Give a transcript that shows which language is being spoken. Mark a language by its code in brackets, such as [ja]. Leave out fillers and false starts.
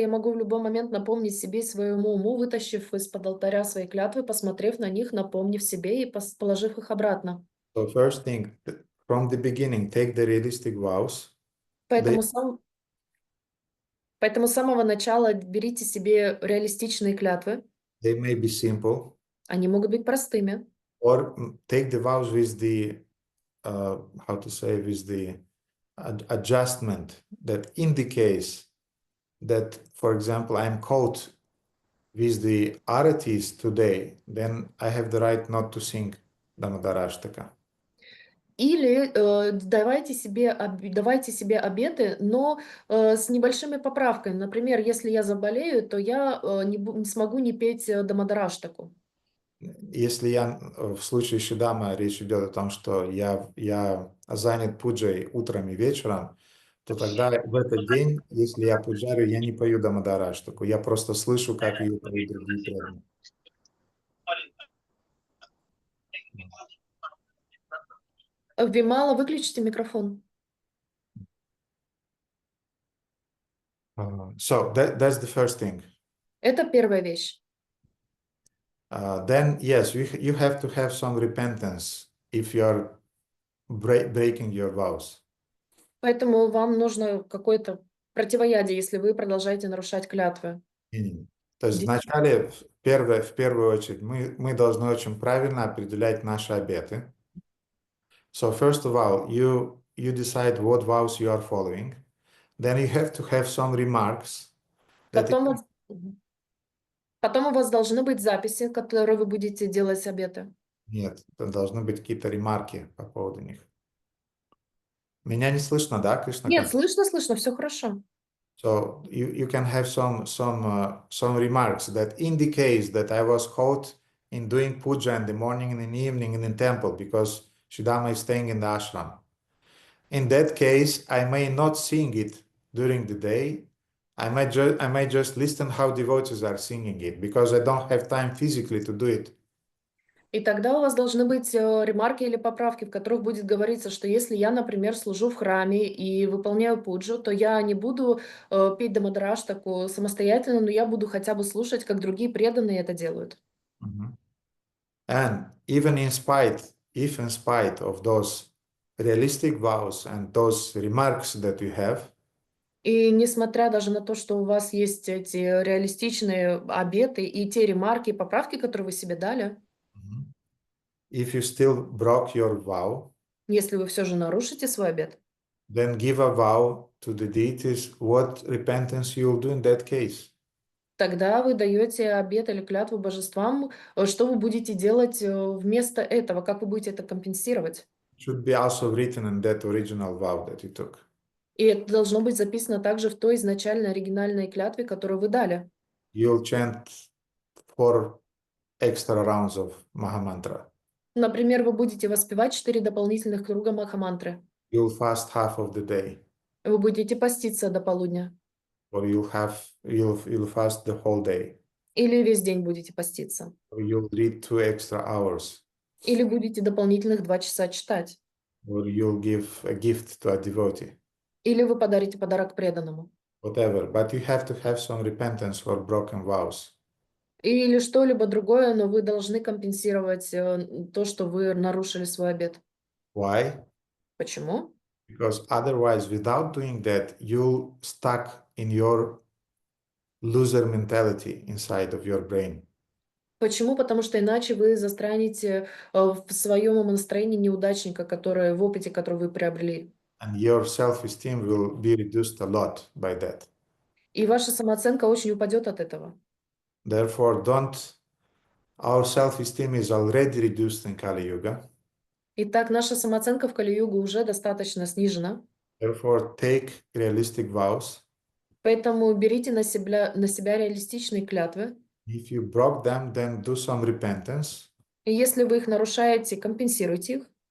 [ru] Я могу в любой момент напомнить себе и своему уму, вытащив из-под алтаря свои клятвы, посмотрев на них, напомнив себе и положив их обратно. [en] So first thing, from the beginning, take the realistic vows. [ru] Поэтому с самого начала берите себе реалистичные клятвы. [en] They may be simple. [ru] Они могут быть простыми. [en] Or take the vows with the, how to say, with the adjustment that indicates that, for example, I'm caught with the aratis today, then I have the right not to sing Damodarashtaka. [ru] Или давайте себе обеты, но с небольшими поправками. Например, если я заболею, то я не смогу не петь Дамадараштаку. Если я, в случае Шидама, речь идет о том, что я занят пуджей утром и вечером, то тогда в этот день, если я пуджарю, я не пою Дамадараштаку, я просто слышу, как ее поют другие преданные. Вимала, выключите микрофон. [en] So that's the first thing. [ru] Это первая вещь. [en] Then, yes, you have to have some repentance if you are breaking your vows. [ru] Поэтому вам нужно какое-то противоядие, если вы продолжаете нарушать клятвы. То есть вначале, в первую очередь, мы должны очень правильно определять наши обеты. [en] So first of all, you decide what vows you are following. Then you have to have some remarks. [ru] Потом у вас должны быть записи, которые вы будете делать обеты. Нет, должны быть какие-то ремарки по поводу них. Меня не слышно, да, Кришна? Нет, слышно, все хорошо. [en] So you can have some remarks that indicates that I was caught in doing puja in the morning and in the evening in the temple because Shridhama is staying in the ashram. In that case, I may not sing it during the day. I might just listen how devotees are singing it because I don't have time physically to do it. [ru] И тогда у вас должны быть ремарки или поправки, в которых будет говориться, что если я, например, служу в храме и выполняю пуджу, то я не буду петь Дамадараштаку самостоятельно, но я буду хотя бы слушать, как другие преданные это делают. [en] And even if in spite of those realistic vows and those remarks that you have, [ru] И несмотря даже на то, что у вас есть эти реалистичные обеты и те ремарки и поправки, которые вы себе дали, [en] if you still broke your vow, [ru] если вы все же нарушите свой обет, [en] then give a vow to the deities what repentance you will do in that case. [ru] тогда вы даете обет или клятву божествам, что вы будете делать вместо этого, как вы будете это компенсировать. [en] It should be also written in that original vow that you took. [ru] И это должно быть записано также в той изначальной оригинальной клятве, которую вы дали. [en] You'll chant 4 extra rounds of Mahamantra. [ru] Например, вы будете воспевать 4 дополнительных круга Махамантры. [en] You'll fast half of the day, [ru] Вы будете поститься до полудня. [en] or you'll fast the whole day, [ru] Или весь день будете поститься. [en] or you'll read 2 extra hours, [ru] Или будете дополнительных 2 часа читать. [en] or you'll give a gift to a devotee, [ru] Или вы подарите подарок преданному. [en] whatever. But you have to have some repentance for broken vows. [ru] Или что-либо другое, но вы должны компенсировать то, что вы нарушили свой обет. [en] Why? [ru] Почему? [en] Because otherwise, without doing that, you'll stuck in your loser mentality inside of your brain. [ru] Почему? Потому что иначе вы застрянете в своем умонастроении неудачника, в опыте, который вы приобрели. [en] And your self-esteem will be reduced a lot by that. [ru] И ваша самооценка очень упадет от этого. [en] Therefore, our self-esteem is already reduced in Kali Yuga. [ru] Итак, наша самооценка в Кали-югу уже достаточно снижена. [en] Therefore, take realistic vows. [ru] Поэтому берите на себя реалистичные клятвы. [en] If you broke them, then do some repentance. [ru] И если вы их нарушаете, компенсируйте их.